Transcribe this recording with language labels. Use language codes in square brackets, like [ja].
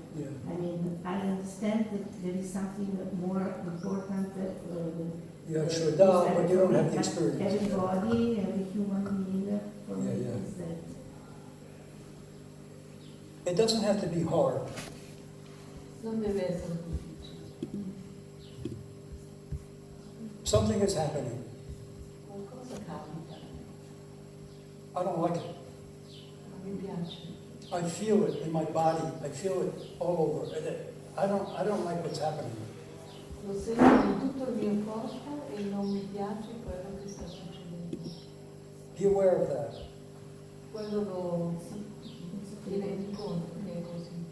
[en] Yeah. I mean, I understand that there is something more important. Yeah, sure, but you don't have the experience. Everybody, every human being, for me, Yeah. is that. It doesn't have to be hard. [it] Non deve essere difficile. [en] Something is happening. [it] Qualcosa capita, [en] I don't like it. [it] non mi piace. [en] I feel it in my body. I feel it all over. I don't like what's happening. [it] Lo sento in tutto il mio corpo e non mi piace quello che sta succedendo. [en] Be aware of that. [it] Quello lo ti rendi conto che è così.